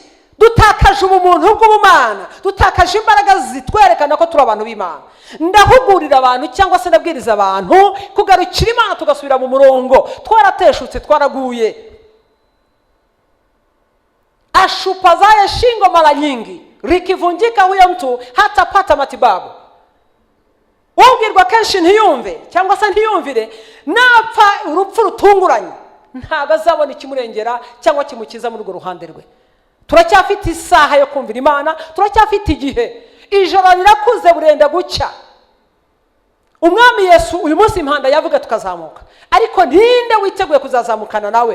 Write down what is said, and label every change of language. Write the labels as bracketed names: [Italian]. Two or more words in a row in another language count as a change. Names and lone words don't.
[Kinyarwanda] Dutakaje ubumuntu bw'ubumana, dutakaje imbaraga zitwerekana ko turi abantu b'Imana. Ndahugurira abantu cyangwa se ndabwiriza abantu kugarukira Imana, tugasubira mu murongo. Twarateshutse, twaraguye. [Swahili] Ashupazaye shingo mara nyingi, likivunjika huyo mtu hatapata matibabu. [Kinyarwanda] Ubwirwa kenshi ntiyumve cyangwa se ntiyumvire, napfa urupfu rutunguranye, ntabwo azabona ikimurengera cyangwa kimukiza muri urwo ruhande rwe. Turacyafite isaha yo kumvira Imana, turacyafite igihe. Ijoro rirakuze burenda gucya. Umwami Yesu uyu munsi impanda yavuga tukazamuka, ariko ninde witeguye kuzazamukana nawe?